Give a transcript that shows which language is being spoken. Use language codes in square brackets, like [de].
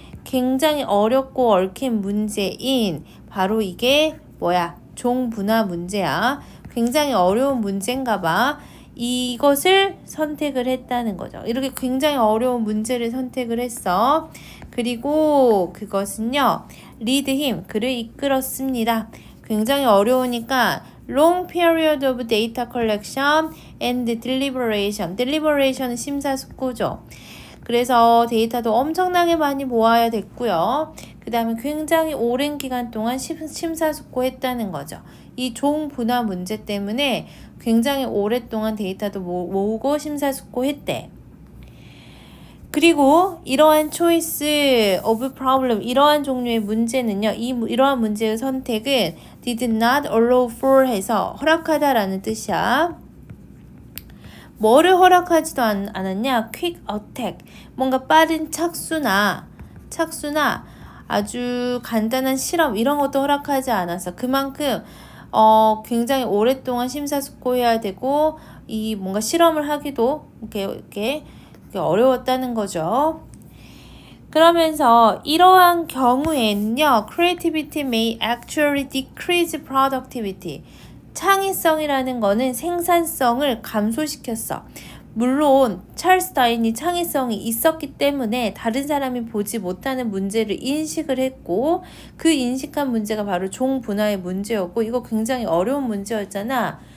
[ko] 굉장히 어렵고 얽힌 문제인 바로 이게 뭐야? 종 분화 문제야. 굉장히 어려운 문제인가 봐. 이것을 선택을 했다는 거죠. 이렇게 굉장히 어려운 문제를 선택을 했어. 그리고 그것은요. [en] lead him, [ko] 그를 이끌었습니다. 굉장히 어려우니까 [en] long period of data collection and deliberation. [ko] deliberation은 심사숙고죠. 그래서 데이터도 엄청나게 많이 모아야 됐고요. 그 다음에 굉장히 오랜 기간 동안 심사숙고했다는 거죠. 이 종 분화 문제 때문에 굉장히 오랫동안 데이터도 모으고 심사숙고했대. 그리고 이러한 [en] choice of problem, [ko] 이러한 종류의 문제는요. 이러한 문제의 선택은 [en] did not allow for [ko] 해서 허락하다라는 뜻이야. 뭐를 허락하지도 않았냐? [en] quick attack, [ko] 뭔가 빠른 착수나 아주 간단한 실험 이런 것도 허락하지 않았어. 그만큼 굉장히 오랫동안 심사숙고해야 되고 이 뭔가 실험을 하기도 이렇게 어려웠다는 거죠. 그러면서 이러한 경우에는요, [en] creativity may actually decrease productivity. [ko] 창의성이라는 거는 생산성을 감소시켰어. 물론 찰스 다윈이 창의성이 있었기 때문에 다른 사람이 보지 못하는 문제를 인식을 했고 그 인식한 문제가 바로 종 분화의 문제였고 이거 굉장히 어려운 문제였잖아.